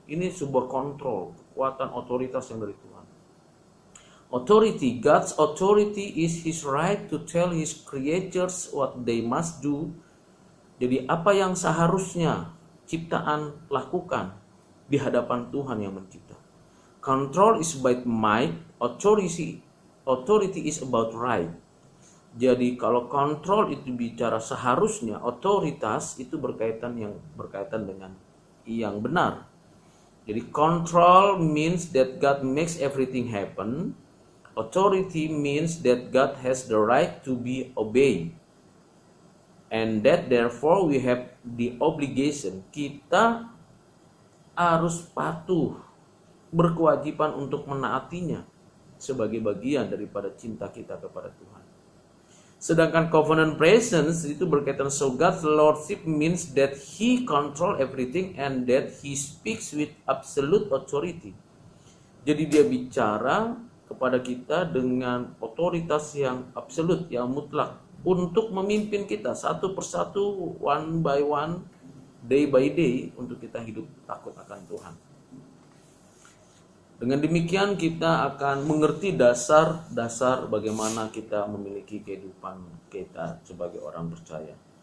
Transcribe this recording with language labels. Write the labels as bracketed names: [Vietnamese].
[Indonesian] Ini sebuah kontrol, kekuatan, otoritas yang dari Tuhan. [English] Authority, God's authority is His right to tell His creatures what they must do. [Indonesian] Jadi apa yang seharusnya ciptaan lakukan di hadapan Tuhan yang mencipta. [English] Control is by might, authority is about right. [Indonesian] Jadi kalau kontrol itu bicara seharusnya, otoritas itu berkaitan dengan yang benar. [English] Jadi control means that God makes everything happen. Authority means that God has the right to be obeyed. And that therefore we have the obligation. [Indonesian] Kita harus patuh, berkewajiban untuk menaatinya sebagai bagian daripada cinta kita kepada Tuhan. Sedangkan covenant presence itu berkaitan, [English] so God's lordship means that He control everything and that He speaks with absolute authority. [Indonesian] Jadi dia bicara kepada kita dengan otoritas yang absolut, yang mutlak, untuk memimpin kita satu persatu, [English] one by one, day by day, [Indonesian] untuk kita hidup takut akan Tuhan. Dengan demikian kita akan mengerti dasar-dasar bagaimana kita memiliki kehidupan kita sebagai orang percaya.